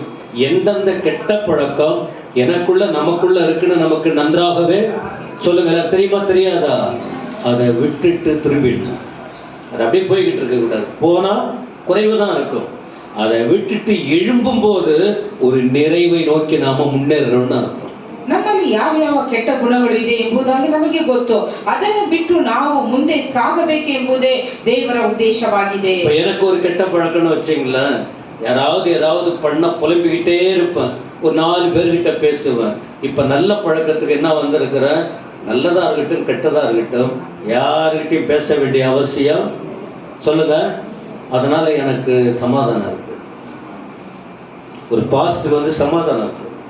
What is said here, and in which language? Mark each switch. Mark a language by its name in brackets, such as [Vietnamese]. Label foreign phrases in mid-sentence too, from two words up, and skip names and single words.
[Tamil] எந்தெந்த கெட்ட பழக்கம் எனக்குள்ள நமக்குள்ள இருக்குன்னு நமக்கு நன்றாகவே சொல்லுங்க. தெரியுமா தெரியாதா? அதை விட்டுட்டு திரும்பிடணும். அது அப்படியே போய்கிட்டு இருக்க கூடாது. போனா குறைவு தான் இருக்கும். அதை விட்டுட்டு எழும்பும் போது ஒரு நிறைவை நோக்கி நாம முன்னேறணும்னு அர்த்தம். [Kannada] ನಮ್ಮಲ್ಲಿ ಯಾವ ಯಾವ ಕೆಟ್ಟ ಗುಣಗಳು ಇದೆ ಎಂಬುದಾಗಿ ನಮಗೆ ಗೊತ್ತು. ಅದನ್ನು ಬಿಟ್ಟು ನಾವು ಮುಂದೆ ಸಾಗಬೇಕು ಎಂಬುದೇ ದೇವರ ಉದ್ದೇಶವಾಗಿದೆ. [Tamil] எனக்கு ஒரு கெட்ட பழக்கம்னு வச்சீங்களா, யாராவது ஏதாவது பண்ண புலம்பிக்கிட்டே இருப்பேன், ஒரு 4 பேர்கிட்ட பேசுவேன். இப்ப நல்ல பழக்கத்துக்கு என்ன வந்திருக்கிறேன், நல்லதா இருக்கட்டும் கெட்டதா இருக்கட்டும் யாருக்கிட்டையும் பேச வேண்டிய அவசியம் சொல்லுங்க. அதனால எனக்கு சமாதானம் இருக்கு. ஒரு பாஸ்டர் சமாதானம் இருக்கு.